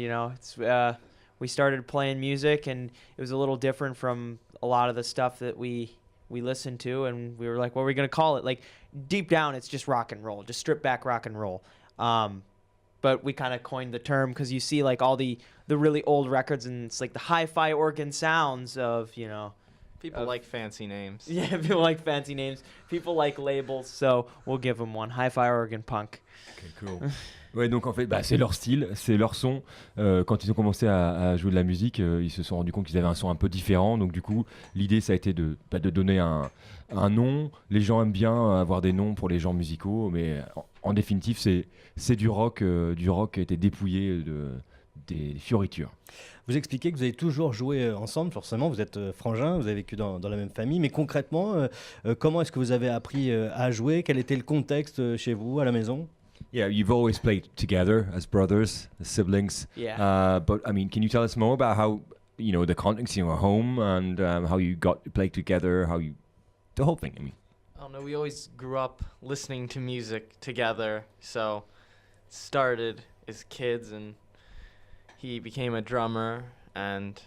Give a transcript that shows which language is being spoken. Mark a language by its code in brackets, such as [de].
[en] You know, we started playing music, and it was a little different from a lot of the stuff that we listened to, and we were like, what are we gonna call it? Like deep down, it's just rock and roll, just stripped back rock and roll. But we kind of coined the term because you see like all the really old records, and it's like the hi-fi organ sounds of, you know. People like fancy names. Yeah, people like fancy names. People like labels, so we'll give them one. Hi-fi organ punk. Okay, cool. [fr] Ouais, donc en fait, c'est leur style, c'est leur son. Quand ils ont commencé à jouer de la musique, ils se sont rendus compte qu'ils avaient un son un peu différent. Donc du coup, l'idée, ça a été de donner un nom. Les gens aiment bien avoir des noms pour les genres musicaux, mais en définitive, c'est du rock qui a été dépouillé des fioritures. Vous expliquez que vous avez toujours joué ensemble, forcément, vous êtes frangins, vous avez vécu dans la même famille, mais concrètement, comment est-ce que vous avez appris à jouer? Quel était le contexte chez vous, à la maison? [en] Yeah, you've always played together as brothers, as siblings. Yeah. But I mean, can you tell us more about how, you know, the context in your home and how you got to play together, the whole thing, I mean? I don't know, we always grew up listening to music together, so it started as kids, and he became a drummer, and